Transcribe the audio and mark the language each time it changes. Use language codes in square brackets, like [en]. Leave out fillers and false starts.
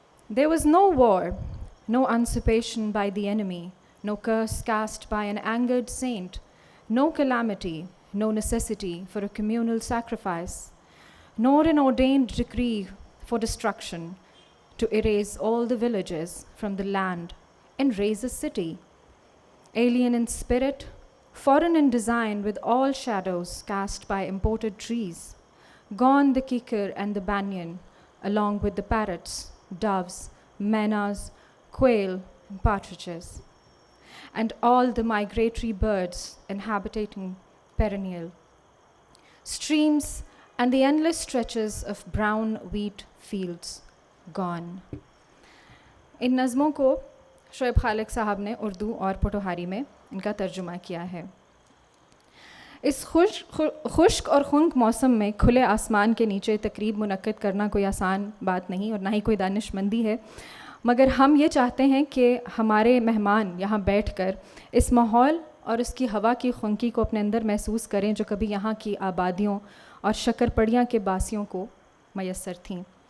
[en] There was no war, no usurpation by the enemy, no curse cast by an angered saint, no calamity, no necessity for a communal sacrifice, nor an ordained decree for destruction to erase all the villages from the land and raise a city. Alien in spirit, foreign in design, with all shadows cast by imported trees, gone the kikar and the banyan, along with the parrots, doves, menas, quail, and partridges, and all the migratory birds inhabiting perennial streams and the endless stretches of brown wheat fields gone. [ur] ان نظموں کو شعیب خالق صاحب نے اردو اور پٹوہاری میں ان کا ترجمہ کیا ہے۔ اس خشک اور خنک موسم میں کھلے آسمان کے نیچے تقریب منعقد کرنا کوئی آسان بات نہیں، اور نہ ہی کوئی دانش مندی ہے، مگر ہم یہ چاہتے ہیں کہ ہمارے مہمان یہاں بیٹھ کر اس ماحول اور اس کی ہوا کی خنکی کو اپنے اندر محسوس کریں جو کبھی یہاں کی آبادیوں اور شکر پڑیاں کے باسیوں کو میسر تھیں۔